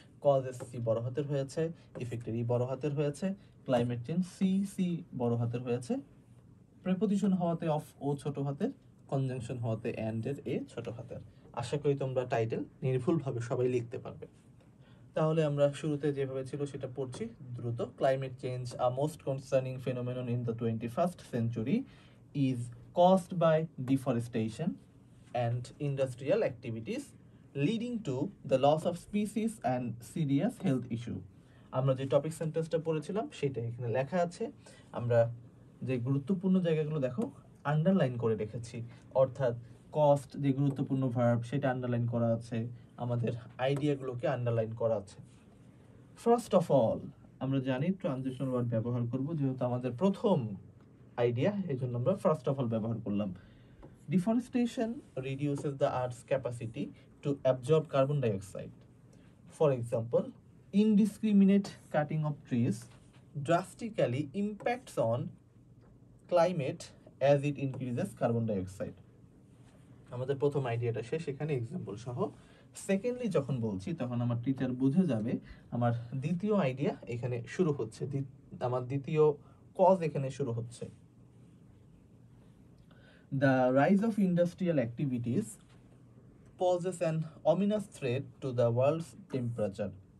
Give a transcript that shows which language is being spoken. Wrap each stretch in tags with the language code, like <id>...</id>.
<bn>Cause S C বড় হাতের হয়েছে, ইফেক্টের ই বড় হাতের হয়েছে, ক্লাইমেট চেঞ্জ সি বড় হাতের হয়েছে, প্রিপোজিশন হওয়াতে অফ ও ছোট হাতের, কনজাংশন হওয়াতে অ্যান্ড এর এ ছোট হাতের। আশা করি তোমরা টাইটেল নির্ভুলভাবে সবাই লিখতে পারবে। তাহলে আমরা শুরুতে যেভাবে ছিল সেটা পড়ছি দ্রুত।</bn> <en>Climate change, a most concerning phenomenon in the 21st century, is caused by deforestation and industrial activities leading to the loss of species and serious health issue.</en> <bn>আমরা যে টপিক সেন্টেন্সটা পড়েছিলাম সেটা এখানে লেখা আছে। আমরা যে গুরুত্বপূর্ণ জায়গাগুলো দেখো আন্ডারলাইন করে রেখেছি, অর্থাৎ কস্ট যে গুরুত্বপূর্ণ ভার্ব সেটা আন্ডারলাইন করা আছে, আমাদের আইডিয়াগুলোকে আন্ডারলাইন করা আছে। ফার্স্ট অফ অল আমরা জানি ট্রানজিশনাল ওয়ার্ড ব্যবহার করব, যেহেতু আমাদের প্রথম আইডিয়া, এই জন্য আমরা ফার্স্ট অফ অল ব্যবহার করলাম।</bn> <en>Deforestation reduces the earth's capacity to absorb carbon dioxide. For example, indiscriminate cutting of trees drastically impacts on climate as it increases carbon dioxide.</en> <bn>আমাদের প্রথম আইডিয়াটা শেষ, এখানে এক্সাম্পল সহ। সেকেন্ডলি যখন বলছি তখন আমার টিচার বুঝে যাবে আমার দ্বিতীয় আইডিয়া এখানে শুরু হচ্ছে, আমার দ্বিতীয় কজ এখানে শুরু হচ্ছে।</bn> <en>The rise of industrial activities poses an ominous threat to the world's temperature.</en>